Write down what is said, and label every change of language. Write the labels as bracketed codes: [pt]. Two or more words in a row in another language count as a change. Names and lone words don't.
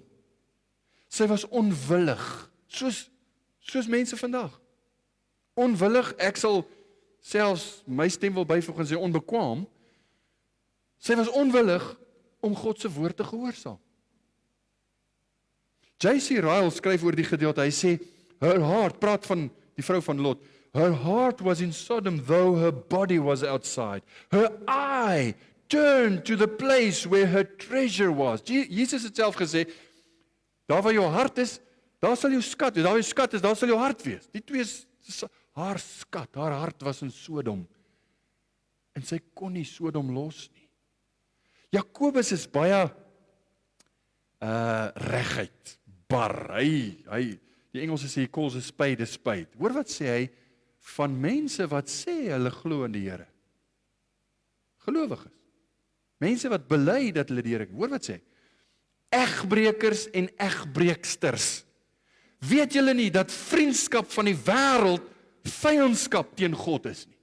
[af] Sy was onwillig, soos mense vandag. Onwillig, ek sal selfs my stem wil byvoeg en sê onbekwaam. Sy was onwillig om God se woord te gehoorsaam. J.C. Ryle skryf oor die gedeelte, hy sê, [en] her heart, [af] praat van die vrou van Lot, [en] her heart was in Sodom, though her body was outside. Her eye turned to the place where her treasure was. [af] Jesus het self gesê, daar waar jou hart is, daar sal jou skat wees. Daar waar jou skat is, daar sal jou hart wees. Die twee is Haar skat, haar hart was in Sodom. En sy kon nie Sodom los nie. Jakobus is baie reguit, bar. Die Engelse sê, [en] he calls a spade a spade. [af] Hoor wat sê hy van mense wat sê hulle glo in die Here. Gelowiges. Mense wat bely dat hulle die Here ken. Hoor wat sê hy? Egbrekers en egbreeksters. Weet julle nie dat vriendskap van die wêreld vyandskap teen God is nie?